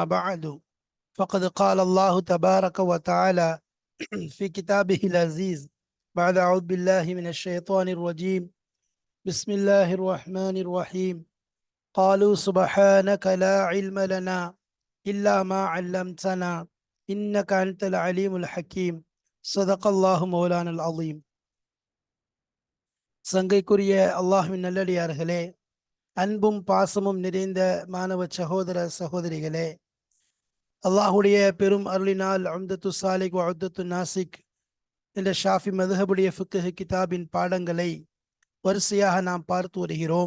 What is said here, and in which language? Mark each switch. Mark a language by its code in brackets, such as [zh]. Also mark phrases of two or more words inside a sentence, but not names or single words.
[ar] بعد فقد قال الله تبارك وتعالى في كتابه العزيز بعد أعوذ بالله من الشيطان الرجيم بسم الله الرحمن الرحيم قالوا سبحانك لا علم لنا إلا ما علمتنا إنك أنت العليم الحكيم صدق الله مولانا العظيم. [ta] சங்கைக்குரிய அல்லாஹ்வின் நல்லடியார்களே, அன்பும் பாசமும் நிறைந்த மாணவ சகோதர சகோதரிகளே, அல்லாஹுடைய பெரும் அருளினால் உம்தத்து சாலிக் வ உம்தத்து நாசிக் என்ற ஷாஃபி மதுஹபுடைய ஃபிக்ஹ் கிதாபின் பாடங்களை வரிசையாக நாம் பார்த்து வருகிறோம்.